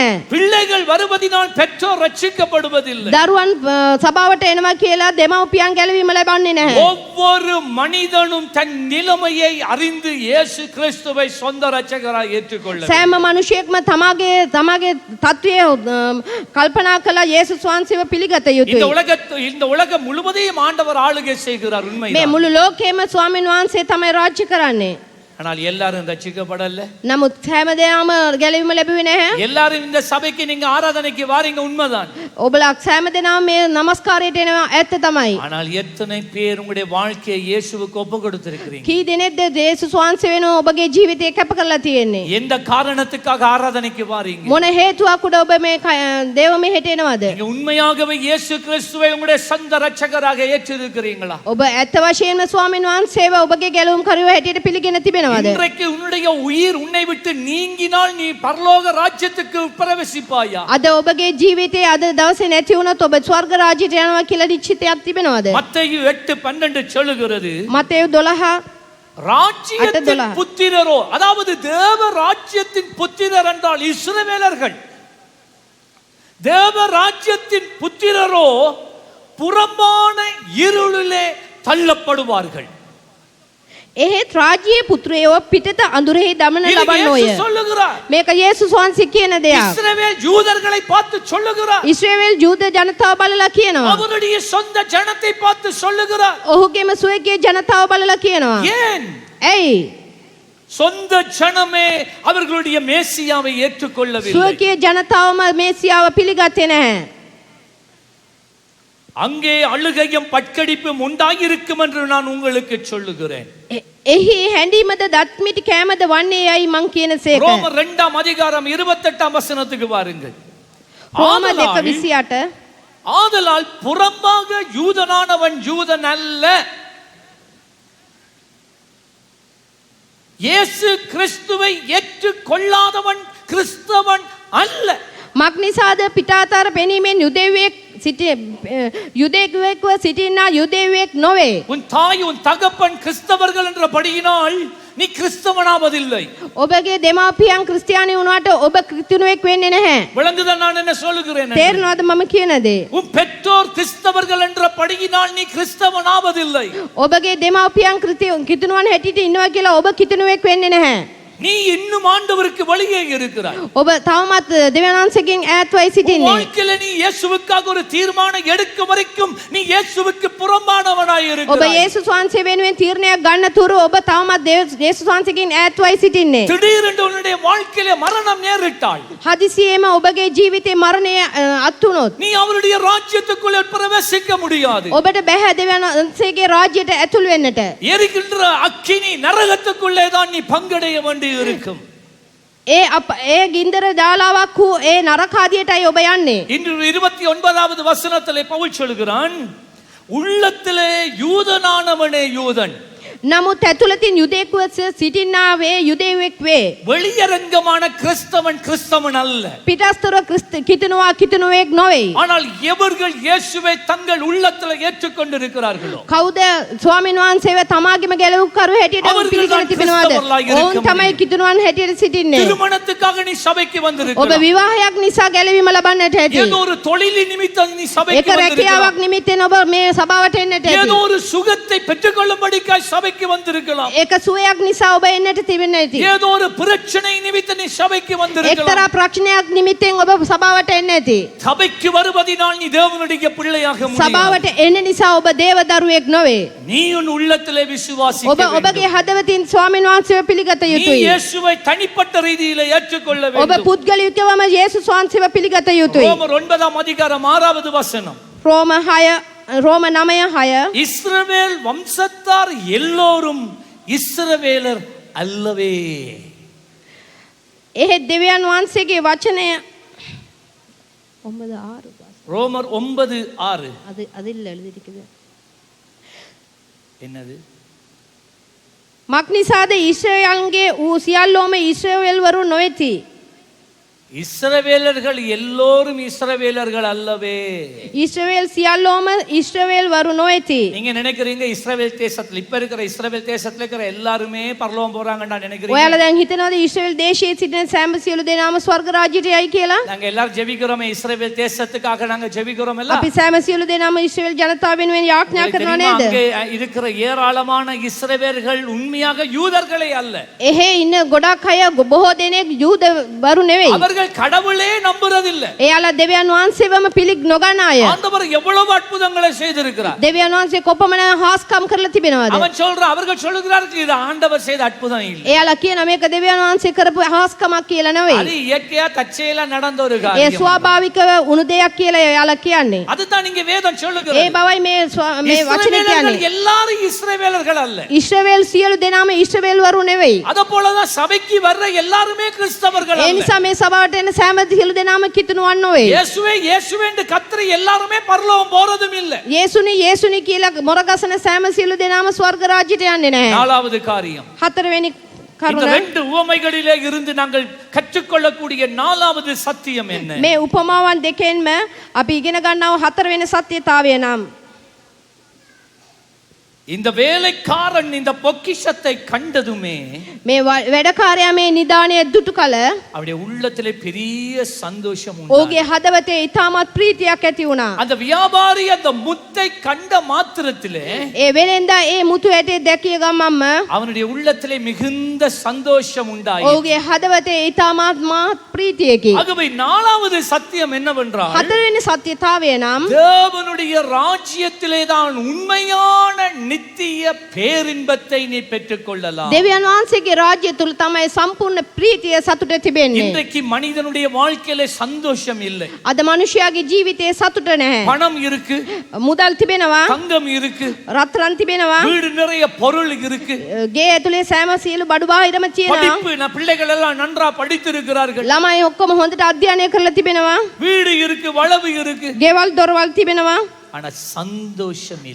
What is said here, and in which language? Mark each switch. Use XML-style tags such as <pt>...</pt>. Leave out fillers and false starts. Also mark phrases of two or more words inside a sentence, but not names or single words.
<ta>பிள்ளைகள் வருவதினால் பெற்றோர் ரட்சிக்கப்படுவதில்லை.</ta> <si>දරුවන් සභාවට එනවා කියලා දෙමව්පියන් ගැලවීම ලබන්නේ නැහැ.</si> <ta>ஒவ்வொரு மனிதனும் தன் நிலைமையை அறிந்து இயேசு கிறிஸ்துவை சொந்த ரட்சகராய் ஏற்றுக்கொள்ள வேண்டும்.</ta> <si>සෑම මිනිසෙක්ම තමාගේ තත්ත්වය කල්පනා කළා යේසුස් වහන්සේව පිළිගත යුතුයි.</si> <ta>இந்த உலகம் முழுவதையும் ஆண்டவர் ஆளுகை செய்கிறார்,</ta> <si>මේ</si> <ta>உண்மைதான்.</ta> <si>මුළු ලෝකෙම ස්වාමීන් වහන්සේ තමයි රාජ්‍ය කරන්නේ.</si> <ta>ஆனால் எல்லாரும் ரட்சிக்கப்படல.</ta> <si>නමුත් හැමදේම ගැලවීම ලැබුවේ නැහැ.</si> <ta>எல்லாரும் இந்த சபைக்கு நீங்க ஆராதனைக்கு வாரீங்க, உண்மைதான்.</ta> <si>ඔබලා හැමදේම මේ নমස්කාරයට එනවා ඇත්ත තමයි.</si> <ta>ஆனால் எத்தனை பேர் உங்களுடைய வாழ்க்கையை இயேசுவுக்கு ஒப்பு கொடுத்திருக்கிறீங்க?</ta> <si>කී දෙනෙක්ද යේසුස් වහන්සේ වෙනුව ඔබගේ ජීවිතය කැප කරලා තියෙන්නේ?</si> <ta>எந்த காரணத்துக்காக ஆராதனைக்கு வாரீங்க?</ta> <si>මොන හේතුවක් උඩ ඔබ මේ දේව මෙහෙට එනවද?</si> <ta>நீங்க உண்மையாகவே இயேசு கிறிஸ்துவை உங்களுடைய சொந்த ரட்சகராக ஏற்றிருக்கிறீங்களா?</ta> <si>ඔබ ඇත්ත වශයෙන්ම ස්වාමීන් වහන්සේව ඔබගේ ගැලවුම් කරුව හැටියට පිළිගෙන තිබෙනවද?</si> <ta>இன்றைக்கு உன்னுடைய உயிர் உன்னை விட்டு நீங்கினால் நீ பரலோக ராஜ்யத்துக்கு பிரவேசிப்பாயா?</ta> <si>අද ඔබගේ ජීවිතයේ අද දවසේ නැති වුණොත් ඔබ ස්වර්ග රාජ්‍යයට යනවා කියලා නිශ්චිතයක් තිබෙනවද?</si> <ta>மத்தேயு 8:12 சொல்லுகிறது,</ta> <si>මතෙව් 12</si> <ta>ராஜ்யத்தின் புத்திரரோ, அதாவது தேவ ராஜ்யத்தின் புத்திரர் என்றால் இஸ்ரவேலர்கள், தேவ ராஜ்யத்தின் புத்திரரோ புறம்பான இருளிலே தள்ளப்படுவார்கள்.</ta> <si>එහෙත් රාජ්‍යයේ පුත්‍රයෝ පිටත අඳුරෙහි දමන ලබන්නෝය. මේක යේසුස් වහන්සේ කියන දෙයක්.</si> <ta>இஸ்ரவேல் யூதர்களை பார்த்து சொல்லுகிறார்.</ta> <si>ඉස්රායෙල් ජූද ජනතාව බලලා කියනවා.</si> <ta>அவருடைய சொந்த ஜனத்தை பார்த்து சொல்லுகிறார்.</ta> <si>ඔහුගේම සුවකේ ජනතාව බලලා කියනවා.</si> <ta>ஏன்?</ta> <si>ඇයි?</si> <ta>சொந்த ஜனமே அவர்களுடைய மேசியாவை ஏற்றுக்கொள்ளவில்லை.</ta> <si>සුවකේ ජනතාවම මේසියාව පිළිගත්තේ නැහැ.</si> <ta>அங்கே அழுகையும் பட்கடிப்பும் உண்டாயிருக்கும் என்று நான் உங்களுக்கு சொல்லுகிறேன்.</ta> <si>එහි හැඬීමද දත්මිටි කෑමද වන්නේ යයි මං කියන සේක.</si> <ta>ரோமர் 2:28 வாருங்கள்.</ta> <si>රෝම 2:28</si> <ta>ஆதலால் புறம்பாக யூதனானவன் யூதன் அல்ல, இயேசு கிறிஸ்துவை ஏற்றுக்கொள்ளாதவன் கிறிஸ்தவன் அல்ல.</ta> <si>මක්නිසාද පිටාතර පෙනීමෙන් යුදෙවෙක්ව සිටිනා යුදෙවෙක් නොවේ.</si> <ta>உன் தாய் உன் தகப்பன் கிறிஸ்தவர்கள் என்ற படியினால் நீ கிறிஸ்தவனாவதில்லை.</ta> <si>ඔබගේ දෙමාපියන් ක්‍රිස්තියානි වුණාට ඔබ ක්‍රිස්තියානුවෙක් වෙන්නේ නැහැ.</si> <ta>விளங்குதா நான் என்ன சொல்லுகிறேன்?</ta> <si>තේරෙනවද මම කියන දේ?</si> <ta>உன் பெற்றோர் கிறிஸ்தவர்கள் என்ற படியினால் நீ கிறிஸ்தவனாவதில்லை.</ta> <si>ඔබගේ දෙමාපියන් ක්‍රිස්තියානුවන් හැටියට ඉන්නවා කියලා ඔබ ක්‍රිස්තියානුවෙක් වෙන්නේ නැහැ.</si> <ta>நீ இன்னும் ஆண்டவருக்கு வெளியே இருக்கிறாய்.</ta> <si>ඔබ තවමත් දෙවියන්සේගෙන් ඈත්වයි සිටින්නේ.</si> <ta>வாழ்க்கையில நீ இயேசுவுக்காக ஒரு தீர்மானம் எடுக்கும் வரைக்கும் நீ இயேசுவுக்கு புறம்பானவனாய்</ta> <si>ඔබ</si> <ta>இருக்கிறாய்.</ta> <si>යේසුස් වහන්සේ වෙනුවෙන් තීරණයක් ගන්න තුරු ඔබ තවමත් යේසුස් වහන්සේගෙන් ඈත්වයි සිටින්නේ.</si> <ta>திடீரென்று உன்னுடைய வாழ்க்கையில மரணம் நேரிட்டால்,</ta> <si>හදිසියෙම ඔබගේ ජීවිතේ මරණය අත්තුනොත්</si> <ta>நீ அவருடைய ராஜ்யத்துக்குள்ளே பிரவேசிக்க முடியாது.</ta> <si>ඔබට බැහැ දෙවියන්සේගේ රාජ්‍යයට ඇතුල් වෙන්නට.</si> <ta>எரிகின்ற அக்கினி நரகத்துக்குள்ளே தான் நீ பங்கடைய வேண்டி இருக்கும்.</ta> <si>ඒ ගින්දර ජාලාවක් වූ ඒ නරකාදියටයි ඔබ යන්නේ.</si> <ta>இன்று 29வது வசனத்திலே பவுல் சொல்கிறான், உள்ளத்திலே யூதனானவனே யூதன்,</ta> <si>නමුත් ඇතුළතින් යුදෙකුව සිටින්නාවේ යුදෙවෙක් වේ.</si> <ta>வெளியரங்கமான கிறிஸ்தவன் கிறிஸ்தவன் அல்ல.</ta> <si>පිටස්තර කිතනුවෙක් නොවේ.</si> <ta>ஆனால் எவர்கள் இயேசுவை தங்கள் உள்ளத்துல ஏற்றுக்கொண்டிருக்கிறார்களோ</ta> <si>කවුද ස්වාමීන් වහන්සේව තමාගේම ගැලවුම්කරු හැටියට</si> <ta>அவர்கள்</ta> <si>පිළිගෙන</si> <ta>தான்</ta> <si>තිබෙනවද?</si> <ta>கிறிஸ்தவர்களாய் இருக்க</ta> <si>ඔවුන් තමයි කිතුණුවන් හැටියට සිටින්නේ.</si> <ta>திருமணத்துக்காக நீ சபைக்கு</ta> <si>ඔබ</si> <ta>வந்திருக்கிறாய்.</ta> <si>විවාහයක් නිසා ගැලවීම ලබන්නට ඇති.</si> <ta>ஏதோ ஒரு தொழிலின் நிமித்தம் நீ</ta> <si>ඒක</si> <ta>சபைக்கு வந்திருக்கிறாய்.</ta> <si>රැකියාවක් නිමිත්තෙන් ඔබ මේ සභාවට එන්නට ඇති.</si> <ta>ஏதோ ஒரு சுகத்தை பெற்றுக்கொள்ளும்படிக்காய் சபைக்கு வந்திருக்கலாம்.</ta> <si>ඒක සුවයක් නිසා ඔබ එන්නට තිබෙන්න ඇති.</si> <ta>ஏதோ ஒரு பிரச்சனை நிமித்தம் நீ சபைக்கு வந்திருக்கலாம்.</ta> <si>එක්තරා ප්‍රශ්නයක් නිමිත්තෙන් ඔබ සභාවට එන්න ඇති.</si> <ta>சபைக்கு வருவதினால் நீ தேவனுடைய பிள்ளையாக முடியாது.</ta> <si>සභාවට එන්න නිසා ඔබ දේව දරුවෙක් නොවේ.</si> <ta>நீ உன் உள்ளத்திலே விசுவாசிக்க</ta> <si>ඔබ ඔබගේ</si> <ta>வேண்டும்.</ta> <si>හදවතින් ස්වාමීන් වහන්සේව පිළිගත</si> <ta>நீ</ta> <si>යුතුයි.</si> <ta>இயேசுவை தனிப்பட்ட ரீதியிலே ஏற்றுக்கொள்ள</ta> <si>ඔබ</si> <ta>வேண்டும்.</ta> <si>පුද්ගලිකවම යේසුස් වහන්සේව පිළිගත යුතුයි.</si> <ta>ரோமர் 9 அதிகாரம் 6வது வசனம்.</ta> <si>රෝම 9:6</si> <ta>இஸ்ரவேல் வம்சத்தார் எல்லோரும் இஸ்ரவேலர் அல்லவே.</ta> <si>එහෙත් දෙවියන් වහන්සේගේ වචනය 9:6</si> <ta>ரோமர் 9:6 அதில் எழுதியிருக்குது. என்னது?</ta> <si>මක්නිසාද ඊශ්‍රායල්ගේ වූ සියල්ලෝම ඊශ්‍රායල් වරු නොවේති.</si> <ta>இஸ்ரவேலர்கள் எல்லோரும் இஸ்ரவேலர்கள் அல்லவே.</ta> <si>ඊශ්‍රායල් සියල්ලෝම ඊශ්‍රායල් වරු නොවේති.</si> <ta>நீங்க நினைக்கிறீங்க இஸ்ரவேல் தேசத்துல இப்ப இருக்கிற இஸ்ரவேல் தேசத்துல இருக்கிற எல்லாருமே பரலோகம் போறாங்கன்னு நினைக்கிறீங்க.</ta> <si>ඔයාලා දැන් හිතනවාද ඊශ්‍රායල් දේශයේ සිටින සෑම සියලු දෙනාම ස්වර්ග රාජ්‍යයට යයි කියලා?</si> <ta>நாங்க எல்லாரும் ஜெபிக்கிறோமே இஸ்ரவேல் தேசத்துக்காக நாங்க ஜெபிக்கிறோம் எல்லாம்.</ta> <si>අපි සෑම සියලු දෙනාම ඊශ්‍රායල් ජනතාව වෙනුවෙන් යාඥා කරනවා නේද?</si> <ta>அங்கே இருக்கிற ஏராளமான இஸ்ரவேலர்கள் உண்மையாக யூதர்களே அல்ல.</ta> <si>එහේ ඉන්න ගොඩක් අය බොහෝ දෙනෙක් යූද වරු නෙවෙයි.</si> <ta>அவர்கள் கடவுளே நம்புறதில்ல.</ta> <si>එයාලා දෙවියන් වහන්සේවම පිළිග නොගන්න අය.</si> <ta>ஆண்டவர் எவ்வளவு அற்புதங்களை செய்திருக்கிறார்.</ta> <si>දෙවියන් වහන්සේ කොපමණ හාස්කම් කරලා තිබෙනවද?</si> <ta>அவன் சொல்றான், அவர்கள் சொல்லுகிறார்கள் இது ஆண்டவர் செய்த அற்புதம் இல்லை.</ta> <si>එයාලා කියන මේක දෙවියන් වහන්සේ කරපු හාස්කමක් කියලා නෙවෙයි.</si> <ta>அது இயற்கையா தற்செயலா நடந்த ஒரு</ta> <si>ඒ</si> <ta>காரியம்.</ta> <si>ස්වාභාවිකව වුණු දෙයක් කියලා එයාලා කියන්නේ.</si> <ta>அதுதான் இங்க வேதம்</ta> <si>ඒ</si> <ta>சொல்லுகிறது.</ta> <si>බවයි මේ වචනේ කියන්නේ.</si> <ta>இஸ்ரவேலர்கள் எல்லாரும் இஸ்ரவேலர்கள் அல்ல.</ta> <si>ඊශ්‍රායල් සියලු දෙනාම ඊශ්‍රායල් වරු නෙවෙයි.</si> <ta>அத போலதான் சபைக்கு வர்ற எல்லாருமே கிறிஸ்தவர்கள்</ta> <si>ඒ</si> <ta>அல்ல.</ta> <si>නිසා මේ සභාවට එන සෑම සියලු දෙනාම කිතුණුවන් නොවේ.</si> <ta>இயேசுவே இயேசுவே என்று கத்திர எல்லாருமே பரலோகம் போறதும் இல்ல.</ta> <si>යේසුනි කියලා මොරගසන සෑම සියලු දෙනාම ස්වර්ග රාජ්‍යයට යන්නේ නැහැ.</si> <ta>நாலாவது காரியம்,</ta> <si>හතරවෙනි</si> <ta>இந்த</ta> <si>කරුණ</si> <ta>ரெண்டு உவமைகளிலே இருந்து நாங்கள் கற்றுக்கொள்ளக்கூடிய நாலாவது சத்தியம் என்ன?</ta> <si>මේ උපමාවන් දෙකෙන්ම අපි ඉගෙන ගන්නව හතරවෙනි සත්‍යතාවය නම්</si> <ta>இந்த வேலைக்காரன் இந்த பொக்கிஷத்தை கண்டதுமே</ta> <si>මේ වැඩකාරයා මේ නිදාණය දුටු කල</si> <ta>அவருடைய உள்ளத்திலே பெரிய சந்தோஷம்</ta> <si>ඔහුගේ</si> <ta>உண்டானது.</ta> <si>හදවතේ ඉතාමත් ප්‍රීතියක් ඇති වුණා.</si> <ta>அந்த வியாபாரி அந்த முத்தை கண்ட மாத்திரத்திலே</ta> <si>ඒ වෙලෙන්දා ඒ මුතු ඇටේ දැකිය ගමන්ම</si> <ta>அவனுடைய உள்ளத்திலே மிகுந்த சந்தோஷம் உண்டாயி.</ta> <si>ඔහුගේ හදවතේ ඉතාමත් මහත් ප්‍රීතියකි.</si> <ta>ஆகவே நாலாவது சத்தியம் என்னவென்றால்,</ta> <si>හතරවෙනි සත්‍යතාවය නම්</si> <ta>தேவனுடைய ராஜ்யத்திலே தான் உண்மையான நித்திய பேரின்பத்தை நீ பெற்றுக் கொள்ளலாம்.</ta> <si>දෙවියන් වහන්සේගේ රාජ්‍ය තුල තමයි සම්පූර්ණ ප්‍රීතිය සතුට තිබෙන්නේ.</si> <ta>இன்றைக்கு மனிதனுடைய வாழ்க்கையில சந்தோஷம் இல்லை.</ta> <si>අද මනුෂ්‍යයාගේ ජීවිතේ සතුට නැහැ.</si> <ta>பணம் இருக்கு,</ta> <si>මුදල් තිබෙනවා,</si> <ta>தங்கம் இருக்கு,</ta> <si>රත්රන් තිබෙනවා,</si> <ta>வீடு நிறைய பொருள் இருக்கு,</ta> <si>ගේ ඇතුලේ සෑම සියලු බඩු බාහිරම තියෙනවා.</si> <ta>படிப்பு பிள்ளைகள் எல்லாம் நன்றா படித்திருக்கிறார்கள்,</ta> <si>ළමයි ඔක්කොම හොඳට අධ්‍යයනය කරලා තිබෙනවා.</si> <ta>வீடு இருக்கு, வளவு இருக்கு,</ta> <si>ගෙවල් දොරවල් තිබෙනවා.</si> <ta>ஆனா சந்தோஷம் இல்லை.</ta>